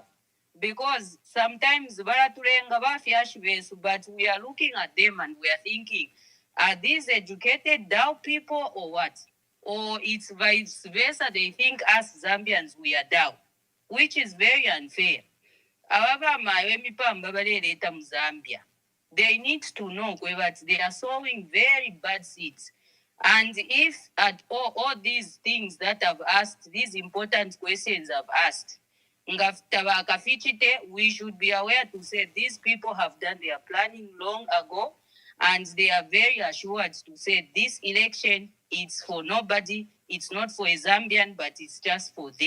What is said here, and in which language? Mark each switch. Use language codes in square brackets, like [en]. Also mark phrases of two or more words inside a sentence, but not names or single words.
[en] Because sometimes [bem] baratulenga bafyashbesu, [en] but we are looking at them and we are thinking, are these educated Dao people or what? Or it's vice versa, they think us Zambians, we are Dao, which is very unfair. However, my [bem] emipamba baleleta mu Zambia. [en] They need to know that they are sowing very bad seeds. And if at all these things that I've asked, these important questions I've asked, we should be aware to say these people have done their planning long ago, and they are very assured to say this election is for nobody, it's not for a Zambian, but it's just for them.